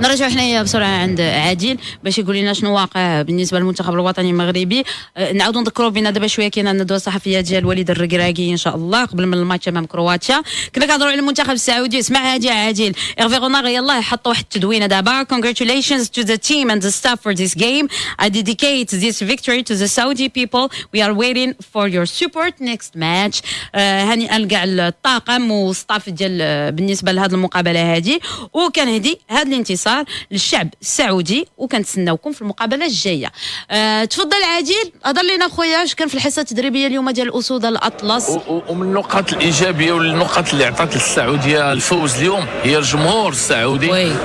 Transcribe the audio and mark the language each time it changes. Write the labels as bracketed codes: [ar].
[ar] نرجع حنايا بسرعه عند عادل باش يقول لنا شنو واقع بالنسبه للمنتخب الوطني المغربي. نعاودوا نذكروا بنا دابا شويه كاينه الندوه الصحفيه ديال الوليد الركراكي ان شاء الله قبل من الماتش امام كرواتيا. كنا كنهضروا على المنتخب السعودي. اسمع هادي عادل ايرفي غونار يلاه حط واحد التدوينه دابا. [en] Congratulations to the team and the staff for this game. I dedicate this victory to the Saudi people. We are waiting for your support next match. [ar] هنيئا لكاع الطاقم والستاف ديال بالنسبه لهذه المقابله هذه، وكنهدي هذا الانتصار للشعب السعودي وكنتسناوكم في المقابله الجايه. تفضل عادل هضر لنا خويا اش كان في الحصه التدريبيه اليوم ديال الاسود الاطلس. ومن النقاط الايجابيه والنقاط اللي عطات للسعوديه الفوز اليوم هي الجمهور السعودي.